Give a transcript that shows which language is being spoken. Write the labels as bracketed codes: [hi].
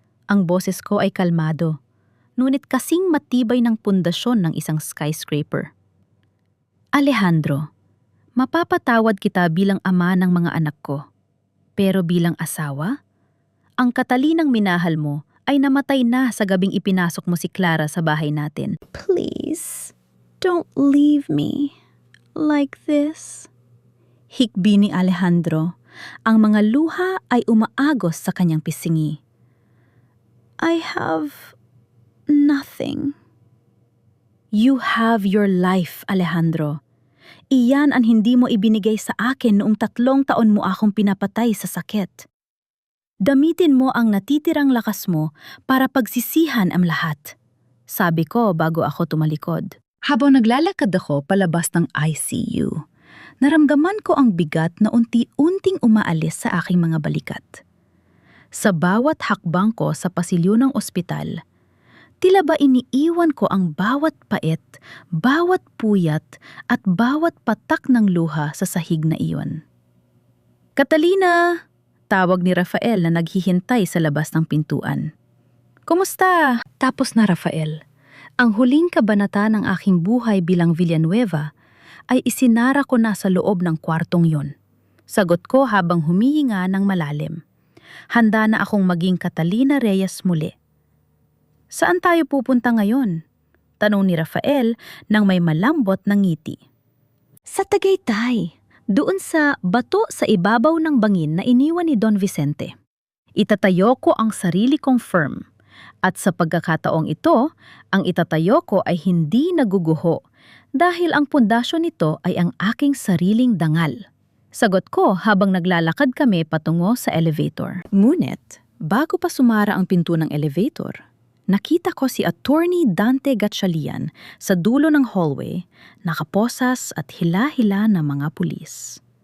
[tl] Ang boses ko ay kalmado. Ngunit kasing matibay ng pundasyon ng isang skyscraper. Alejandro, mapapatawad kita bilang ama ng mga anak ko. Pero bilang asawa, Ang Catalinang minahal mo ay namatay na sa gabing ipinasok mo si Clara sa bahay natin. [en] Please, don't leave me like this. [tl] Hikbi ni Alejandro. Ang mga luha ay umaagos sa kanyang pisingi. [en] I have nothing. You have your life, Alejandro. [tl] Iyan ang hindi mo ibinigay sa akin noong 3 taon mo akong pinapatay sa sakit. Gamitin mo ang natitirang lakas mo para pagsisihan ang lahat. Sabi ko bago ako tumalikod. Habang naglalakad ako palabas ng ICU, naramdaman ko ang bigat na unti-unting umaalis sa aking mga balikat. Sa bawat hakbang ko sa pasilyo ng ospital, tila ba iniiwan ko ang bawat pait, bawat puyat at bawat patak ng luha sa sahig na iyon. Catalina! Tawag ni Rafael na naghihintay sa labas ng pintuan. Kumusta? Tapos na Rafael. Ang huling kabanata ng aking buhay bilang Villanueva ay isinara ko na sa loob ng kwartong yon. Sagot ko habang humihinga ng malalim. Handa na akong maging Catalina Reyes muli. Saan tayo pupunta ngayon? Tanong ni Rafael nang may malambot na ngiti. Sa Tagaytay, doon sa bato sa ibabaw ng bangin na iniwan ni Don Vicente. Itatayo ko ang sarili kong firm. At sa pagkakataong ito, ang itatayo ko ay hindi naguguho dahil ang pundasyon nito ay ang aking sariling dangal. Sagot ko habang naglalakad kami patungo sa elevator. Ngunit, bago pa sumara ang pinto ng elevator, nakita ko si Attorney Dante Gatchalian sa dulo ng hallway, nakaposas at hila-hila ng mga pulis.